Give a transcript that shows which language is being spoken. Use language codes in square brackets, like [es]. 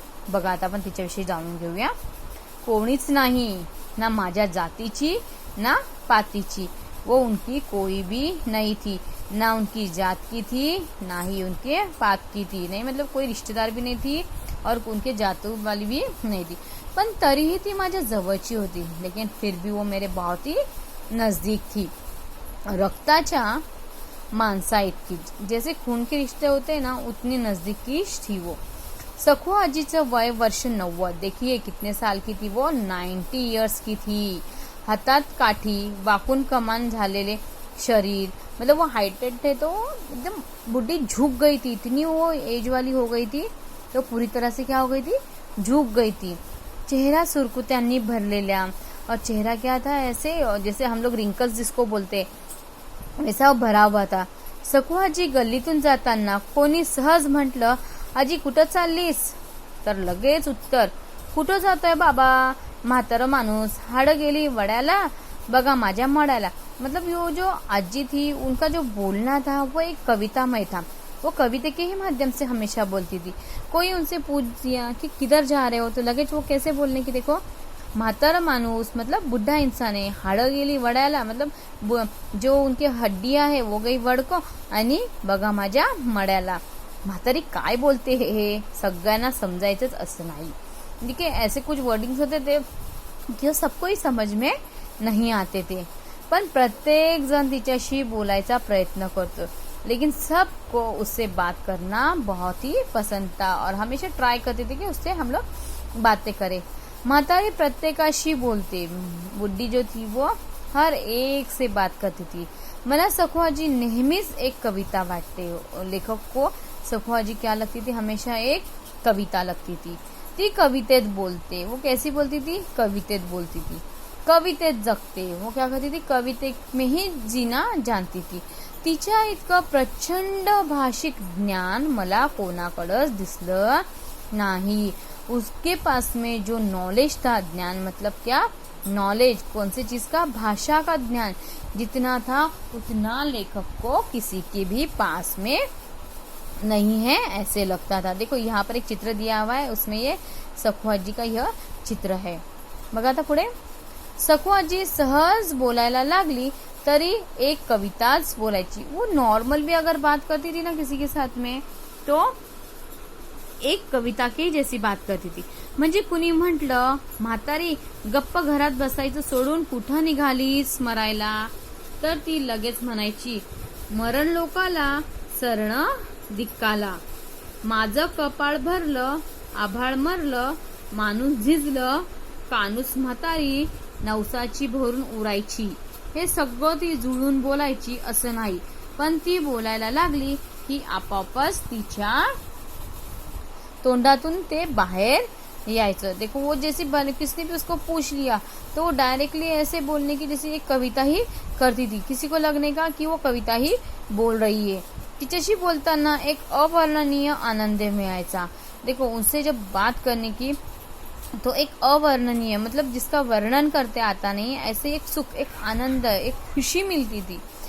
[mr] बघा, आता आपण तिच्याविषयी जाणून घेऊया. कोणीच नाही, ना माझ्या जातीची ना पातीची. [hi] वो उनकी कोई भी नहीं थी, ना उनकी जात की थी ना ही उनके पात की थी. नहीं मतलब कोई रिश्तेदार भी नहीं थी और उनके जातू वाली भी नहीं थी. [mr] पण तरीही ती माझ्या जवळची होती. [hi] लेकिन फिर भी वो मेरे बहुत ही नजदीक थी. [mr] रक्ताच्या माणसा इतकी, [hi] जैसे खून के रिश्ते होते हैं ना, उतनी नजदीकी थी वो. [mr] सखू आजीचं वय वर्ष 90. [hi] देखिए कितने साल की थी वो, 90 इयर्स की थी. [mr] हातात काठी, वाकून कमान झालेले शरीर, [hi] मतलब वो हाइटेड थे तो एकदम बुढ़ी झुक गई थी. इतनी वो एज वाली हो गई थी तो पूरी तरह से क्या हो गई थी, झुक गई थी. [mr] चेहरा सुरकुत्यांनी भरलेल्या, [hi] और चेहरा क्या था ऐसे जैसे हम लोग रिंकल्स जिसको बोलते वैसा भरा हुआ था. [mr] सखू आजी गल्लीतून जाताना कोणी सहज म्हटलं, आजी कुठं चाललीस? तर लगेच उत्तर, कुठं जातोय बाबा, म्हातारं माणूस, हाडं गेली वड्याला, बघा माझ्या मड्याला. [hi] मतलब यो जो आजी थी उनका जो बोलना था वो एक कवितामय था. वो कविता के ही माध्यम से हमेशा बोलती थी. कोई उनसे पूछ दिया कि किधर जा रहे हो, तो लगेच वो कैसे बोलने की, देखो [mr] म्हातारं माणूस [hi] मतलब बुढ़ा इंसान है, [mr] हाडं गेली वड्याला [hi] मतलब जो उनके हड्डियां है वो गई वडको, [mr] आणि बघा माझ्या मड्याला. म्हातारी काय बोलते हे सगळ्यांना समजायचंच असं नाही. [hi] देखिए ऐसे कुछ वर्डिंग्स होते थे जो सबको ही समझ में नहीं आते थे, [mr] पण प्रत्येक जण तिच्याशी बोलायचा प्रयत्न करतो. [hi] लेकिन सबको उससे बात करना बहुत ही पसंद था और हमेशा ट्राई करते थे कि उससे हम लोग बातें करें. [mr] म्हातारी प्रत्येकाशी बोलते. [hi] बुड्ढी जो थी वो हर एक से बात करती थी। [mr] मला सखुआजी नेहमीच एक कविता वाटते। [hi] लेखक को सखुआजी क्या लगती थी? हमेशा एक कविता लगती थी। [mr] ती कवितेत बोलते। [hi] वो कैसी बोलती थी? कवितेत बोलती थी। [mr] कवितेत जगते। [hi] वो क्या करती थी? कविते में ही जीना जानती थी। [mr] तिच्या इतकं प्रचंड भाषिक ज्ञान मला कोणाकडेच दिसलं नहीं। [hi] उसके पास में जो नॉलेज था, ज्ञान मतलब क्या? नॉलेज, कौन सी चीज का? भाषा का ज्ञान जितना था उतना लेखक को किसी के भी पास में नहीं है, ऐसे लगता था। देखो यहाँ पर एक चित्र दिया हुआ है, उसमें ये सखुआजी का यह चित्र है। [mr] बघा आता पुढे, सखुआजी सहज बोलायला लागली तरी एक कविताच बोलायची। [hi] वो नॉर्मल भी अगर बात करती थी ना किसी के साथ में, तो एक कविता की जैसी बात करती थी। [mr] म्हणजे कुणी म्हटलं, म्हातारी गप्प घरात बसायचं सोडून कुठं निघालीस मरायला, तर ती लगेच म्हणायची, मरण लोकाला सरण दिक्काला, माझं कपाळ भरलं आभाळ मरलं, माणूस झिजलं, कानूस म्हातारी नवसाची भरून उरायची। हे सगळं ती जुळून बोलायची असं नाही, पण ती बोलायला लागली की आपोआपच तिच्या तोंडातून ते बाहेर यायचं। [hi] देखो वो जैसे किसने भी उसको पूछ लिया तो वो डायरेक्टली ऐसे बोलने की जैसे एक कविता ही करती थी। किसी को लगने का कि वो कविता ही बोल रही है। [mr] तिच्याशी बोलताना एक अवर्णनीय आनंद मिळायचा। [hi] देखो उनसे जब बात करने की तो एक अवर्णनीय मतलब जिसका वर्णन करते आता नहीं, ऐसे एक सुख, एक आनंद, एक खुशी मिलती थी।